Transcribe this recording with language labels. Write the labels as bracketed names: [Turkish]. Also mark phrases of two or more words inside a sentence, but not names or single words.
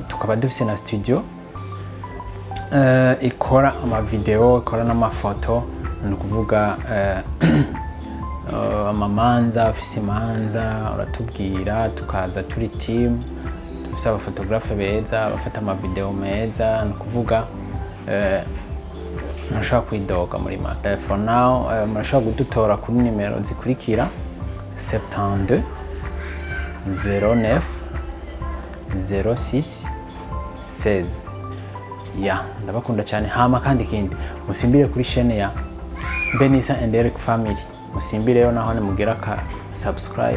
[Rundi] Tukaba dufise na studio ikora amavideo, ikora n'amafoto, ni kuvuga amamanza, afise imanza uratubwira, tukaza turi team, dufise abafotografe beza bafata amavideo meza. Ni kuvuga nashaka kwidoga muri mata. [English] For now [Rundi] murashaka gudutora kuri nimero zikurikira: 72 09 06 16. Ndabakunda cyane. Hama kandi kindi musimbire kuri chaîne ya Benisa and Eric Family, musimbire yo naho mugira ka subscribe.